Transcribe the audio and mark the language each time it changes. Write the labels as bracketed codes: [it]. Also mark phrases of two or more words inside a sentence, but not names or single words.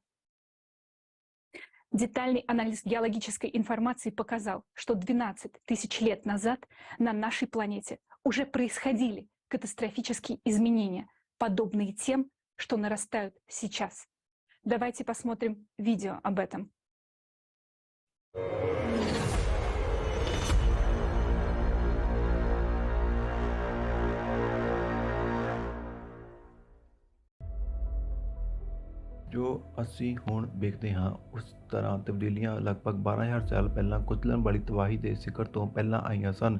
[ru] Детальный анализ геологической информации показал, что 12 тысяч лет назад на нашей планете уже происходили катастрофические изменения, подобные тем, что нарастают сейчас. Давайте посмотрим видео об этом. [pa] ਜੋ ਅਸੀਂ ਹੁਣ ਵੇਖਦੇ ਹਾਂ ਉਸ ਤਰ੍ਹਾਂ ਤਬਦੀਲੀਆਂ ਲਗਭਗ 12,000 ਸਾਲ ਪਹਿਲਾਂ ਕੁਚਲਣ ਵਾਲੀ ਤਬਾਹੀ ਦੇ ਸਿਖਰ ਤੋਂ ਪਹਿਲਾਂ ਆਈਆਂ ਸਨ।